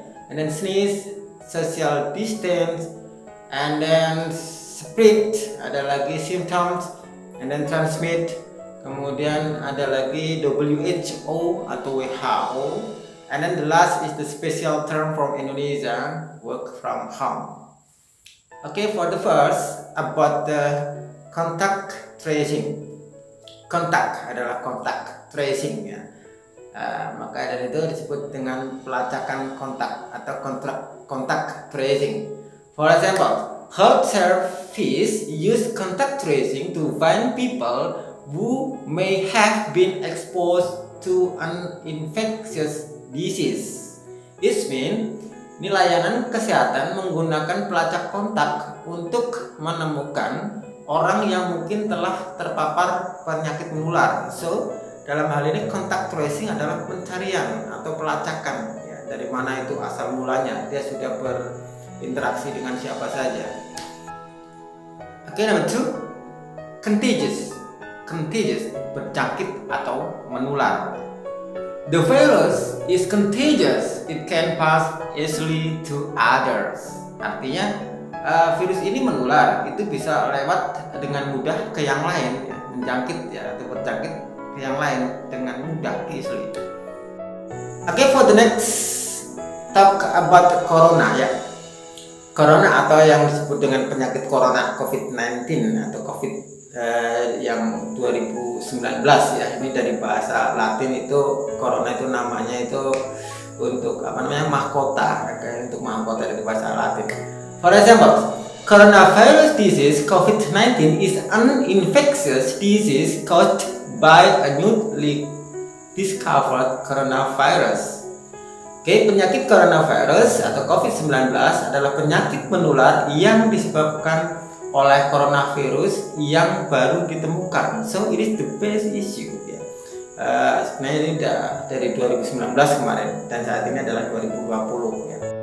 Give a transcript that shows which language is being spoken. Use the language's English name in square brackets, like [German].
[English] and then sneeze, social distance, and then spread, ada lagi symptoms, and then transmit, [Indonesian] kemudian ada lagi [English] WHO atau WHO, and then the last is the special term from Indonesia, work from home. Okay, for the first about the contact tracing. [Indonesian] Kontak adalah kontak tracing ya. Maka dari itu disebut dengan pelacakan kontak atau kontak tracing. [English] For example, health service use contact tracing to find people who may have been exposed to an infectious disease. It means [Indonesian] ini layanan kesehatan menggunakan pelacak kontak untuk menemukan orang yang mungkin telah terpapar penyakit menular. So, dalam hal ini kontak tracing adalah pencarian atau pelacakan ya, dari mana itu asal mulanya, dia sudah berinteraksi dengan siapa saja. Oke, number 2, contagious, berjangkit atau menular. [English] The virus is contagious, it can pass easily to others. [Indonesian] Artinya virus ini menular, itu bisa lewat dengan mudah ke yang lain ya, menjangkit ya atau berjangkit ke yang lain dengan mudah, easily. [English] Okay, for the next talk about corona ya. [Indonesian] Corona atau yang disebut dengan penyakit corona COVID-19 atau COVID yang 2019 ya. Ini dari bahasa Latin, itu corona itu namanya itu untuk mahkota, untuk mahkota dari bahasa Latin. [English] For example, coronavirus disease COVID-19 is an infectious disease caused by a newly discovered coronavirus. [Indonesian] Oke, penyakit coronavirus atau COVID-19 adalah penyakit menular yang disebabkan oleh coronavirus yang baru ditemukan. [English] So it is the best issue ya. [Indonesian] Sebenarnya ini dari 2019 kemarin dan saat ini adalah 2020 ya.